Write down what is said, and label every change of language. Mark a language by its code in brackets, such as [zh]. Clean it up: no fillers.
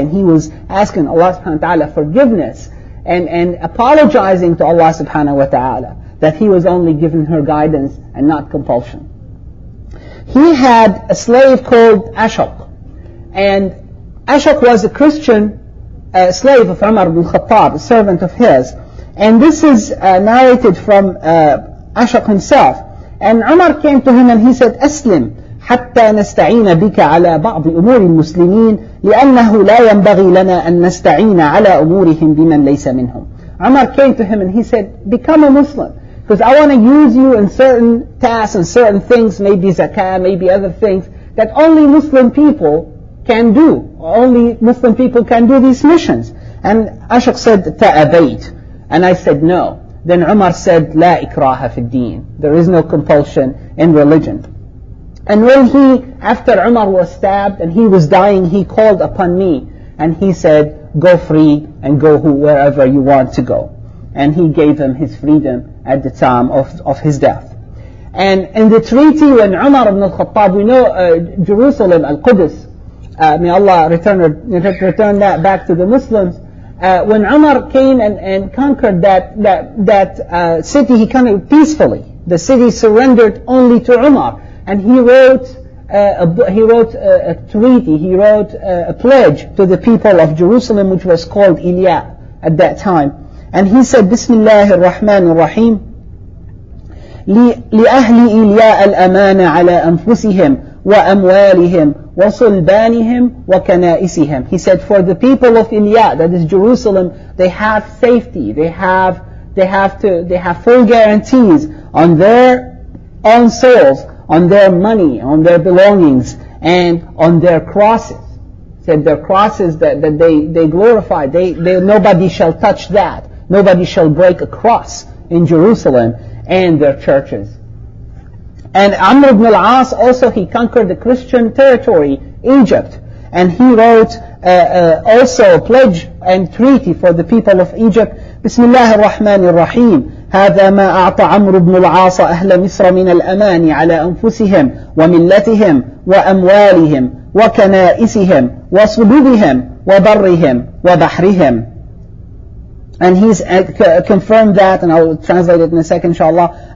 [en] And he was asking Allah subhanahu wa ta'ala forgiveness and apologizing to Allah subhanahu wa ta'ala that he was only giving her guidance and not compulsion. He had a slave called Ashaq, and Ashaq was a Christian slave of Umar ibn Khattab, a servant of his. And this is narrated from Ashaq himself. And Umar came to him and he said, [ar] أسلم حتى نستعين بك على بعض أمور المسلمين لأنه لا ينبغي لنا أن نستعين على أمورهم بمن ليس منهم. [en] Umar came to him and he said, become a Muslim, because I want to use you in certain tasks and certain things, maybe zakah, maybe other things, that only Muslim people can do. Only Muslim people can do these missions. And Ashaq said, [ar] تأبيت. [en] And I said, no. Then Umar said, [ar] لا إكراه في الدين. [en] There is no compulsion in religion. And when after Umar was stabbed and he was dying, he called upon me and he said, go free and go wherever you want to go. And he gave him his freedom at the time of his death. And in the treaty when Umar ibn al-Khattab, we know Jerusalem, Al-Qudus, may Allah return that back to the Muslims. When Umar came and conquered that city, he conquered peacefully. The city surrendered only to Umar, and he wrote a treaty. He wrote a pledge to the people of Jerusalem, which was called Ilya at that time. And he said, [ar] Bismillah ar-Rahman ar-Rahim, لأهل إلياء الأمان على أنفسهم وأموالهم وصلبانهم وكنائسهم. [en] He said, for the people of Ilya, that is Jerusalem, they have safety, they have full guarantees on their own souls, on their money, on their belongings, and on their crosses. He said their crosses that they glorify, nobody shall touch that. Nobody shall break a cross in Jerusalem and their churches. And Amr ibn al-As also, he conquered the Christian territory, Egypt, and he wrote also a pledge and treaty for the people of Egypt. [ar] Bismillah ar-Rahman ar-Rahim. هذا ما أعطى عمرو بن العاص أهل مصر من الأمان على أنفسهم وملتهم وأموالهم وكنائسهم وصلبهم وبرهم وبحرهم. [en] And he's confirmed that, and I will translate it in a second, inshallah.